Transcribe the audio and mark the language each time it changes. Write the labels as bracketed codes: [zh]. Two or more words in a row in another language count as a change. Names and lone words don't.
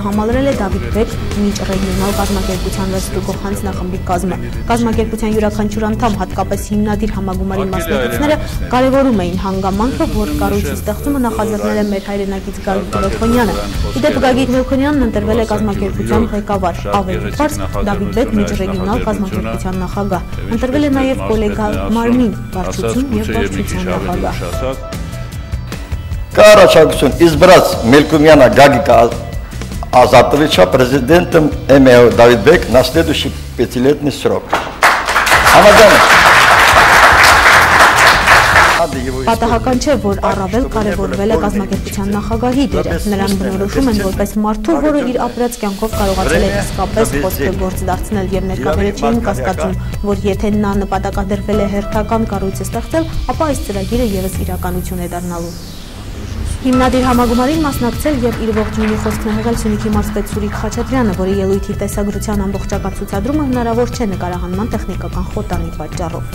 [hy] համալրել է Դավիթ Բեկ միջռեգիոնալ կազմակերպության վերստուգող հանձնախմբի կազմը։ Կազմակերպության յուրաքանչյուր անդամ, հատկապես հիմնադիր համագումարի մասնակիցները, կարևորում էին հանգամանքը, որ կառույցի ստեղծումը նախաձեռնել է մեր հայրենակից Գագիկ Մելքոնյանը։ Իդեպ Գագիկ Մելքոնյանն ընտրվել է կազմակերպության ղեկավար, ավելի պարզ Դավիթ Բեկ միջռեգիոնալ կազմակերպության նախագահ։ Ընտրվել է նաև կոլեգա Մարմին վարչություն և վարչության նախագահ։ [ru] Կառաջարկություն избрать Мелькомяна Гагика Азатовича президентом МЭО Давид Бек на следующий 5-летний срок. [hy] Պատահական չէ, որ առավել կարևորվել է կազմակերպության նախագահի դերը։ Նրան բնորոշում են որպես մարդու, որը իր ապրած կյանքով կարողացել է իսկապես խոսքը գործ դարձնել և ներկաները չէին կասկածում, որ եթե նա նպատակադրվել է հերթական կառույց ստեղծել, ապա այս ծրագիրը ևս իրականություն է դառնալու։ Հիմնադիր համագումարին մասնակցել և իր ողջույնի խոսքն է հղել Սյունիքի մարզպետ Սուրիկ Խաչատրյանը, որի ելույթի տեսագրության ամբողջական ցուցադրումը հնարավոր չէ նկարահանման տեխնիկական խոտանի պատճառով։